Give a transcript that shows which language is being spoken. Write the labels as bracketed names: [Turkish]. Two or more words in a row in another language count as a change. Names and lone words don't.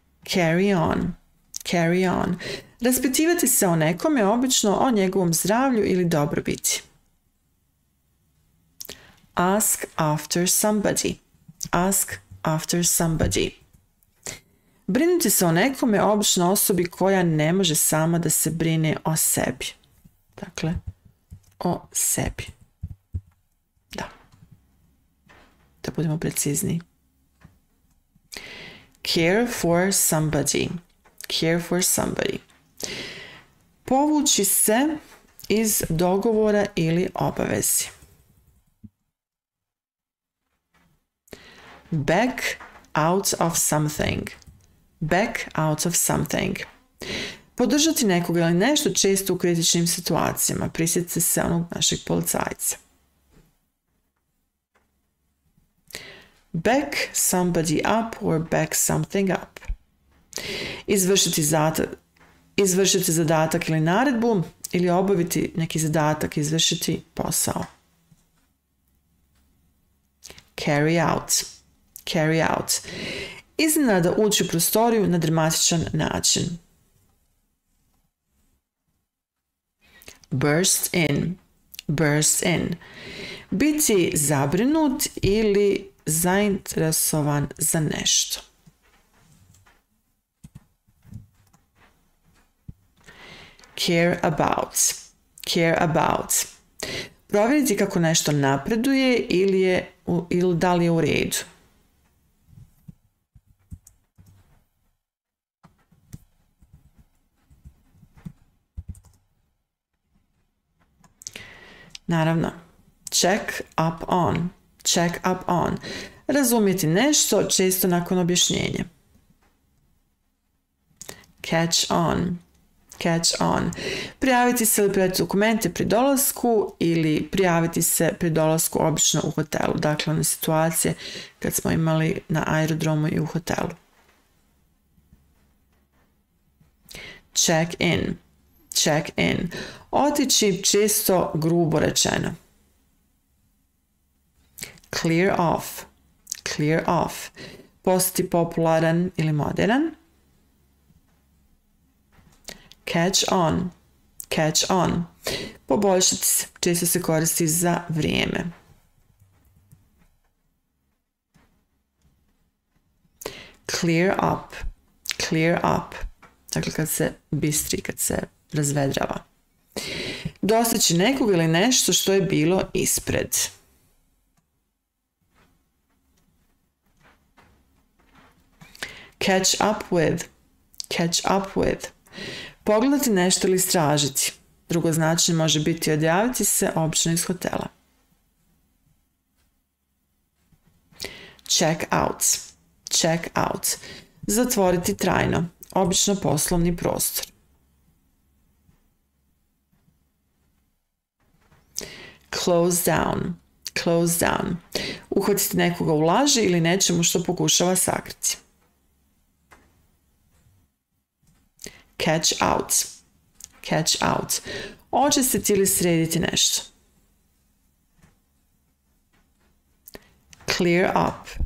[English] Carry on. Carry on. [Bosnian] Raspitivati se o nekome, obično o njegovom zdravlju ili dobrobiti. [English] Ask after somebody. Ask after somebody. [Bosnian] Brinuti se o nekome, obično osobi koja ne može sama da se brine o sebi. Dakle, o sebi. Da budemo precizniji. [English] Care for somebody. Care for somebody. [Bosnian] Povući se iz dogovora ili obavezi. [English] Back out of something. Back out of something. [Bosnian] Podržati nekoga ili nešto, često u kritičnim situacijama. Prisjetite se onog našeg policajca. [English] Back somebody up or back something up. [Bosnian] Izvršiti zadatak ili naredbu, ili obaviti neki zadatak, izvršiti posao. [English] Carry out. Carry out. [Bosnian] Iznenada ući u prostoriju na dramatičan način. [English] Burst in. Burst in. [Bosnian] Biti zabrinut ili zainteresovan za nešto. [English] Care about. Care about. [Bosnian] Provjeriti kako nešto napreduje ili da li je u redu. Naravno, [English] check up on. Check up on. [Bosnian] Razumjeti nešto, često nakon objašnjenja. [English] Catch on. Catch on. [Bosnian] Prijaviti se ili prijaviti dokumente pri dolasku ili prijaviti se pri dolasku obično u hotelu. Dakle, one situacije kad smo imali na aerodromu i u hotelu. [English] Check in. Check in. [Bosnian] Otići, često grubo rečeno. [English] Clear off. Clear off. [Bosnian] Postati popularan ili modern. [English] Catch on. Catch on. [Bosnian] Poboljšati se. Često se koristi za vrijeme. [English] Clear up. Clear up. [Bosnian] Dakle, kad se bistri, kad se razvedrava. Dostići nekog ili nešto što je bilo ispred. [English] Catch up with. Catch up with. [Bosnian] Pogledati nešto ili istražiti. Drugo značenje može biti odjaviti se, obično iz hotela. [English] Check out. Check out. [Bosnian] Zatvoriti trajno. Obično poslovni prostor. [English] Close down. Close down. [Bosnian] Uhvatiti nekoga u laži ili nečemu što pokušava sakriti. [English] Catch out. Catch out. [Bosnian] Očistiti ili srediti nešto. [English] Clear up.